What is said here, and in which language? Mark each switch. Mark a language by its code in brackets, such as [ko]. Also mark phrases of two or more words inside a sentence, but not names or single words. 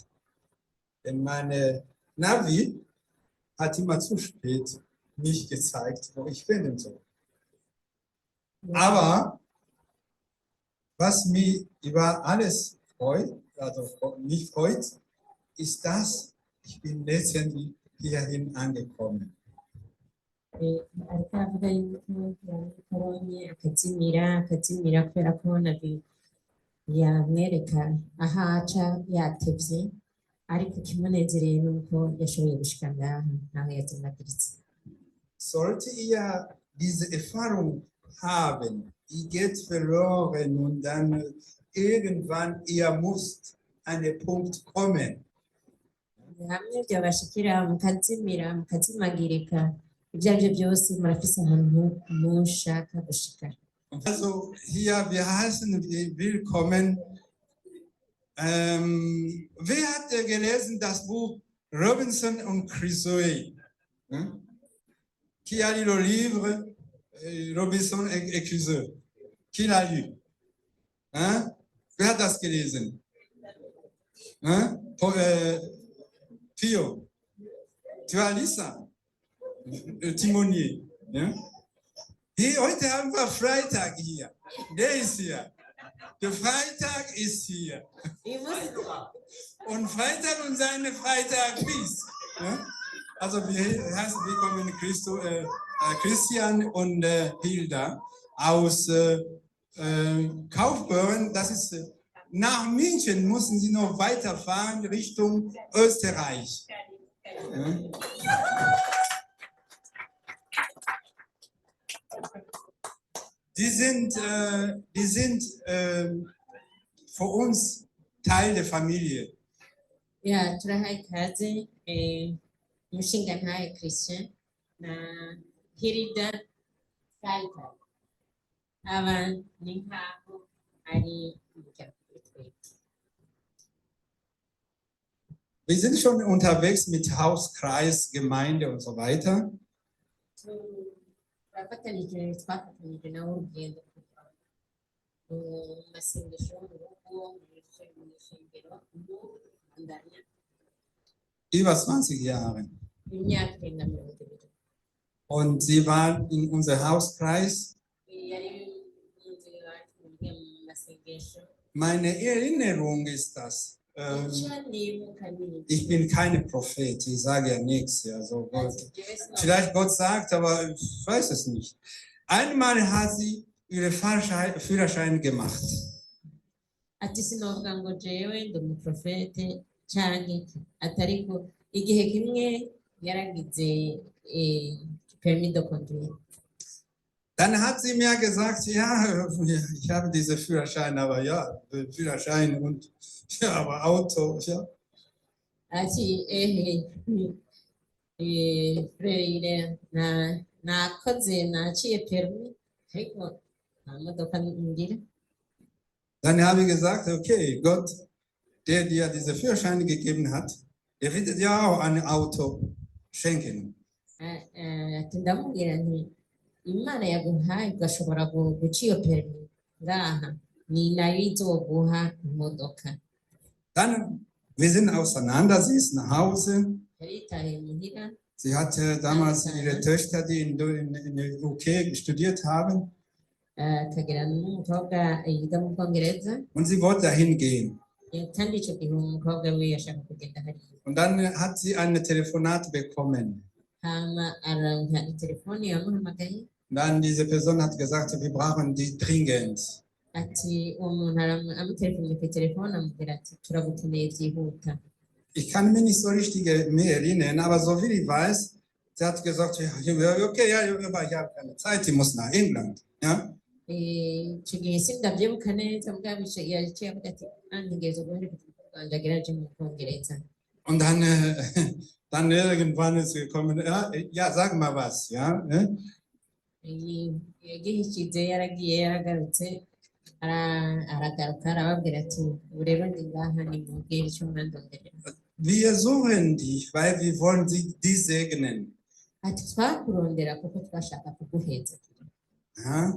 [de] Denn meine Navi hat immer zu spät mich gezeigt, wo ich finden soll. Aber was mich über alles freut, also mich freut, ist das, ich bin letztendlich hierhin angekommen. [rn] ariko aravuga yuko yabonye akazimira kubera ko nabi yamwereka aho aca yatevye, ariko ikimunezereye ni uko yashoboye gushika ngaha naho yazimagiritse. [de] Sollte ihr diese Erfahrung haben, die geht verloren und dann irgendwann ihr müsst an den Punkt kommen. [rn] Hamwe byabashikira mukazimira mukazimagirika, ibyo aribyo byose murafise ahantu mushaka gushika. [de] Also hier, wir heißen willkommen. Wer hat gelesen das Buch Robinson und Crusoe? [fr] Qui a lu le livre Robinson et Crusoe? Qui l'a lu? [de] Wer hat das gelesen? [fr] Theo, tu as lu ça? Timonier. [de] Hey, heute haben wir Freitag hier. Der ist hier. Der Freitag ist hier. Und Freitag und seine Freitag bis. Also wir heißen willkommen Christian und Hilda aus Kaufbeuren. Das ist nach München, müssen sie noch weiterfahren Richtung Österreich. Die sind für uns Teil der Familie. Ja, [rn] turahaye ikaze umushingantahe Christian na Hilda Saita. Aba ni nkaho ari umuryango kuri twebwe. [de] Wir sind schon unterwegs mit Hauskreis, Gemeinde und so weiter. [rn] Twafatanije nawe urugendo mu masengesho mu rugo mu ishengero ndanya [de] Über 20 Jahre. [rn] imyaka irenga 20. [de] Und sie waren in unserem Hauskreis. Meine Erinnerung ist das. Ich bin kein Prophet, ich sage ja nichts. Also Gott, vielleicht Gott sagt, aber ich weiß es nicht. Einmal hat sie ihren Führerschein gemacht. [rn] Ati sinovuga ngo jewe ndi umuprofete canke atariko igihe kimwe yaragize [fr] permis de conduire. [de] Dann hat sie mir gesagt, ja, ich habe diesen Führerschein, aber ja, Führerschein und ja, aber Auto, ja. [rn] Ati Freire nakoze naciye permis ariko nta modoka ngira. [de] Dann habe ich gesagt, okay, Gott, der dir diese Führerschein gegeben hat, der wird dir auch ein Auto schenken. [rn] Ndamubwira nti Imana yaguhaye ugashobora guca iyo permis ngaha ni nayo izoguha imodoka. [de] Dann, wir sind auseinander, sie ist nach Hause. [rn] Yaritaye muhira. [de] Sie hatte damals ihre Töchter, die in der UK studiert haben. [rn] Akagira n'umukobwa yiga mu Bwongereza. [de] Und sie wollte dahin gehen. [rn] Kandi icyo gihe umukobwa we yashaka kugenda hariya. [de] Und dann hat sie ein Telefonat bekommen. [rn] Hama aranka telefone yamuhamagaye. [de] Dann diese Person hat gesagt, wir brauchen die dringend. [rn] Ati umuntu amutelefone ku telefone amubwira ati turagukeneye byihuta. [de] Ich kann mich nicht so richtig mehr erinnern, aber so wie ich weiß, sie hat gesagt, okay, ja, ich habe keine Zeit, ich muss nach England. Ja? [rn] Icyo gihe sindabyibuka neza mugabo yaciye avuga ati ntegereje guhera ku Rwanda ageraje mu Bwongereza. [de] Und dann irgendwann ist gekommen, ja, sag mal was, ja. [rn] Yagiye yaragiye yaragarutse aragaruka arababwira ati ubu rero ndi ngaha nimubwire icyo mwandonderera. [de] Wir suchen dich, weil wir wollen dich segnen. [rn] Ati twakurondera kuko twashaka kuguheza. [de] Ja?